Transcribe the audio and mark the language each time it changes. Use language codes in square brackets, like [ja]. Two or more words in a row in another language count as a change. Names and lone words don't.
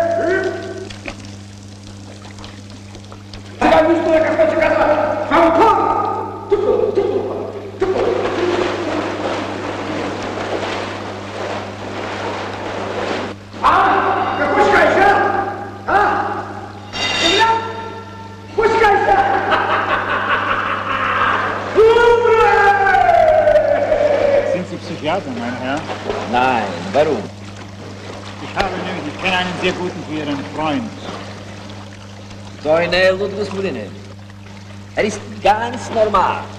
[bg] Сега нищо е какво се казва. Фалкон! Какво ще кажеш, а? Какво ще кажеш, [de] Sind Sie Psychiater, mein Herr? Nein, warum? Ich kenne einen sehr guten für Ihren Freund. [bg] Той не е луд, господине. [de] Er ist ganz normal.